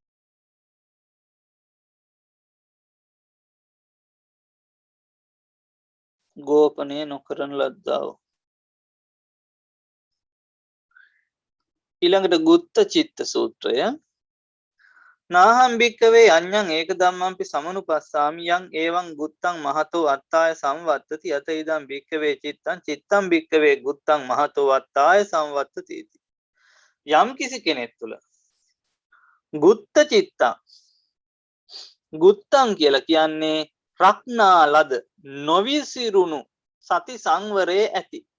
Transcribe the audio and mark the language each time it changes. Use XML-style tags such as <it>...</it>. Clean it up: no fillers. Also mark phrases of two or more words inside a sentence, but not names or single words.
<si>ගෝපනය නොකරන ලද්දා වූ ඊළඟට ගුත්ත චිත්ත සූත්‍රය</si> <pi>නාහම් භික්කවේ අඤ්ඤං ඒක ධම්මංපි සමනුපස්සාමි යං ඒවං ගුත්තං මහතෝ අත්තාය සංවත්තති යත ඉදං භික්කවේ චිත්තං චිත්තං භික්කවේ ගුත්තං මහතෝ අත්තාය සංවත්තති</pi> <si>යම් කිසි කෙනෙක් තුළ ගුත්ත චිත්තං ගුත්තං කියලා කියන්නේ රක්නා ලද නොවිසිරුණු සති සංවරයේ ඇති</si>